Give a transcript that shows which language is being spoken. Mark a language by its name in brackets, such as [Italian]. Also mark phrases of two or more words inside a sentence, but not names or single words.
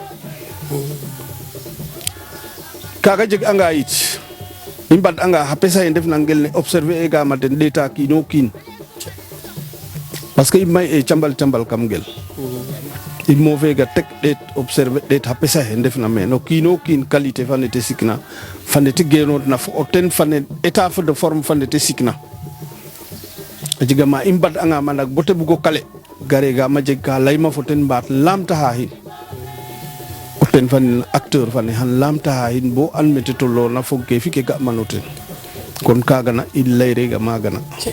[Serer] kaaga jeg anga yit i mbad anga xa pesa ye ndef na ngel ne observer e gama den ɗeeta kiino kiin [French] parce que [Serer] i may e cambal kam ngel il mo vega tek ɗeet observer ɗeet xa pesa xe ndef na meen o kiino kiin qualité fa nete sikna fa nete genoodna fo o ten fa ne [French] état de forme [Serer] fa nete sikna a jega ma i mbad'anga ma nak bo te bugo kale garegaam a jeg ka layma fo ten mbaat laamtaxa xin o ten fa nen acteur fa ne xan laamtaxa xin bo an me te tolloona fog ke fi ke ga'ma no ten kon kaaga na i layrega maaga na